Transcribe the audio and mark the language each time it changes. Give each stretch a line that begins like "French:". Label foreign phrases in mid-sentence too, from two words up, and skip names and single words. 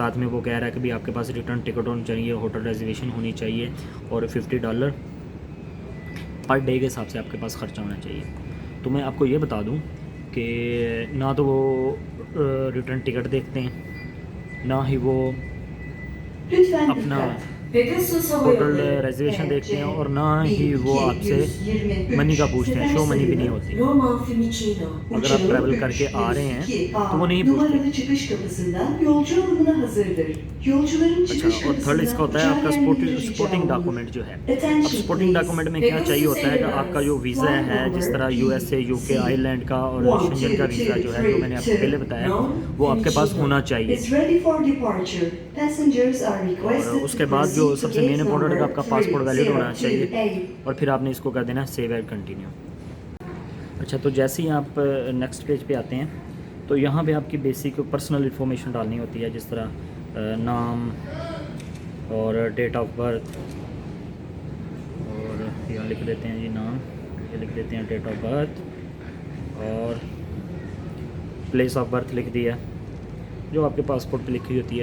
Hindi: साथ में वो कह रहा है कि भी आपके पास
English: return ticket
Hindi: होनी चाहिए,
English: hotel reservation
Hindi: होनी चाहिए और $50
English: per day
Hindi: के हिसाब से आपके पास ख़र्चा होना चाहिए। तो मैं आपको ये बता दूं कि ना तो वो रिटर्न टिकट देखते हैं, ना ही वो
Turkish: Lütfen
Hindi: अपना
Turkish: dikkat. Pegasus Hava
Hindi: होटल
Turkish: Yolları
Hindi: रिजर्वेशन देखते हैं और ना
Turkish: TC
Hindi: ही वो आपसे
Turkish: 1223
Hindi: मनी का पूछते हैं,
English: show money
Hindi: भी नहीं
Turkish: sefer
Hindi: होती।
Turkish: sayılı Roma Fiumicino
Hindi: अगर आप
Turkish: uçağı
Hindi: ट्रैवल करके आ रहे हैं तो वो
Turkish: 302A
Hindi: नहीं पूछते।
Turkish: numaralı çıkış kapısından yolcu alımına hazırdır. Yolcuların
Hindi: अच्छा,
Turkish: çıkış
Hindi: और थर्ड इसका
Turkish: kapısından
Hindi: होता है
Turkish: uçağa
Hindi: आपका
Turkish: gelmeleri rica
Hindi: स्पोर्टिंग
Turkish: olunur.
Hindi: डॉक्यूमेंट जो है। अब
English: Attention
Hindi: स्पोर्टिंग
English: please.
Hindi: डॉक्यूमेंट में क्या चाहिए होता है कि आपका जो वीज़ा है, जिस तरह USA, UK, आयरलैंड का और शेंजन का वीज़ा जो है, जो मैंने आपको पहले बताया, वो आपके पास होना चाहिए।
English: Is ready for departure. Passengers are requested
Hindi: और उसके
English: to
Hindi: बाद जो
English: proceed to
Hindi: सबसे
English: gate main important
Hindi: है,
English: number
Hindi: आपका पासपोर्ट वैलिड होना चाहिए
English: 302A.
Hindi: और फिर आपने इसको कर देना
English: save and continue.
Hindi: अच्छा, तो जैसे ही आप
English: next page
Hindi: पे आते हैं तो यहाँ पे आपकी
English: basic personal information
Hindi: डालनी होती है, जिस तरह नाम और
English: date of birth,
Hindi: और यहाँ लिख देते हैं जी नाम, ये लिख देते हैं
English: date of birth
Hindi: और
English: place of birth
Hindi: लिख दिया, जो आपके पासपोर्ट पे लिखी होती है।